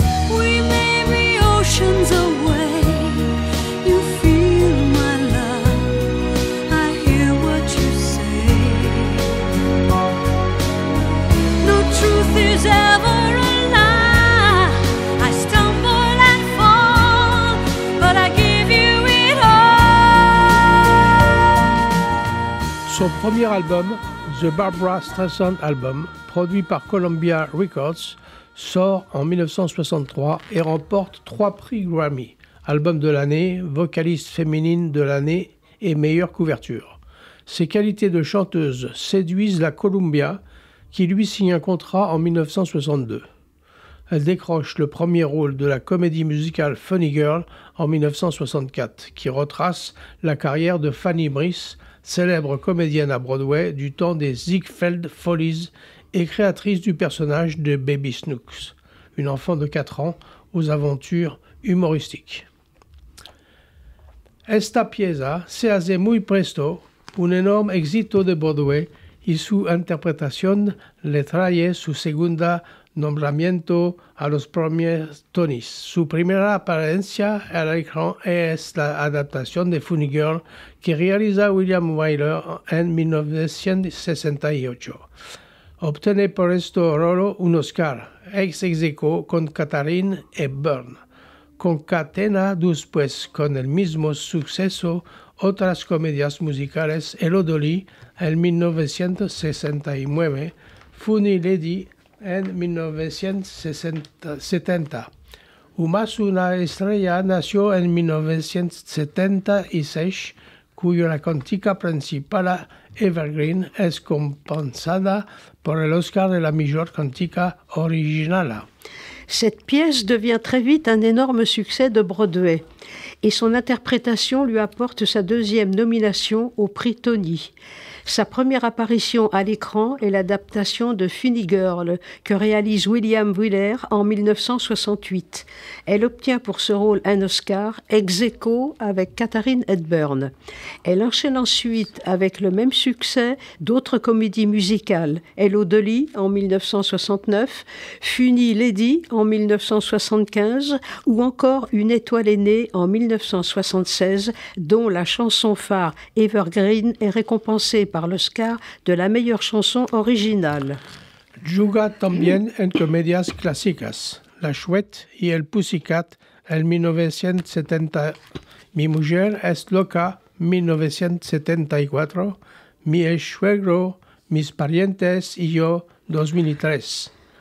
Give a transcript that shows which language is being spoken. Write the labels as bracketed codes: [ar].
[en] We may be oceans away. You feel my love, I hear what you say. No truth is ever a lie. I stumble and fall, but I give you it all. [fr] Son premier album, The Barbra Streisand Album, produit par Columbia Records, sort en 1963 et remporte 3 prix Grammy. Album de l'année, vocaliste féminine de l'année et meilleure couverture. Ses qualités de chanteuse séduisent la Columbia, qui lui signe un contrat en 1962. Elle décroche le premier rôle de la comédie musicale Funny Girl en 1964, qui retrace la carrière de Fanny Brice, célèbre comédienne à Broadway du temps des Ziegfeld Follies et créatrice du personnage de Baby Snooks, une enfant de 4 ans aux aventures humoristiques. [lad] Esta pieza se hace muy presto, un enorme éxito de Broadway, y su interpretación le trae su segunda nombramiento a los premios Tonys. Su primera apariencia al écran es la adaptación de Funny Girl que realiza William Wyler en 1968. Obtiene por este rol un Oscar, ex aequo con Katharine Hepburn. Concatena después con el mismo suceso otras comedias musicales, Hello Dolly en 1969, Funny Lady en 1970. Una estrella nació en 1976, cuya cantica principal Evergreen es compensada por el Oscar de la mejor cantica original. [fr] Cette pièce devient très vite un énorme succès de Broadway et son interprétation lui apporte sa deuxième nomination au prix Tony. Sa première apparition à l'écran est l'adaptation de Funny Girl que réalise William Wyler en 1968. Elle obtient pour ce rôle un Oscar ex aequo avec Katharine Hepburn. Elle enchaîne ensuite avec le même succès d'autres comédies musicales, Hello Dolly en 1969, Funny Lady en 1975 ou encore Une étoile est née en 1976 dont la chanson phare Evergreen est récompensée par l'Oscar de la meilleure chanson originale. [lad] Juga también en comedias clásicas, La Chouette y el Pussycat en 1970, Mi mujer es loca 1974, Mi ex-suegro, Mis parientes y yo 2003.